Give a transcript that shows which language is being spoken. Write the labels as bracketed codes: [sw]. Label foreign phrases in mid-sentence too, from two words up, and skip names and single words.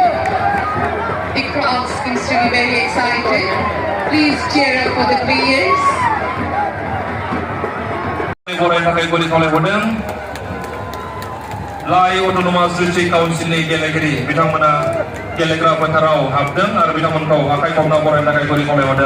[en] The crowd seems to be very excited. Please cheer up for the players. [brx] लाइ autonamas डिस्ट्रिक्ट काउन्सिलनि गेलेगिरि बिथांमोना गेलेग्रा फोथाराव हाबदों आरो बिथांमोनखौ आखाइ खबना बरायनो थाखाय गुरै खावलायहरदों।